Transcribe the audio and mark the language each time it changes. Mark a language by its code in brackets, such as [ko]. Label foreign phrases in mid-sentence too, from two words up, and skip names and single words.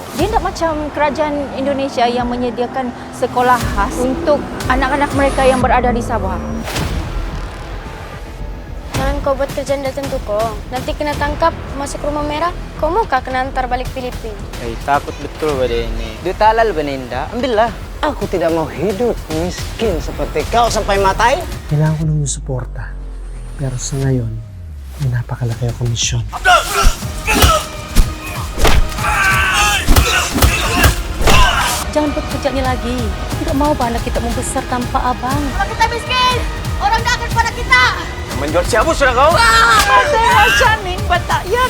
[ms] Dia tak macam kerajaan Indonesia yang menyediakan sekolah khas untuk anak-anak mereka yang berada di Sabah. Jangan kau buat kerjaan dah tentu kok. Nanti kena tangkap, masuk rumah merah, kau mau kah kena antar balik Filipina? Takut betul pada ini. Duit halal Beninda, ambillah. Aku tidak mau hidup miskin seperti kau sampai matai. [tl] Kailangan ko ng iyong suporta. Pero sa ngayon, may napakalaki ang komisyon. [ms] Jangan buat kerja ni lagi. Tidak mau anak kita membesar tanpa abang. Kalau kita miskin, orang dah akan pada kita. Menjual siapa sudah kau? Saya Janin Batayan.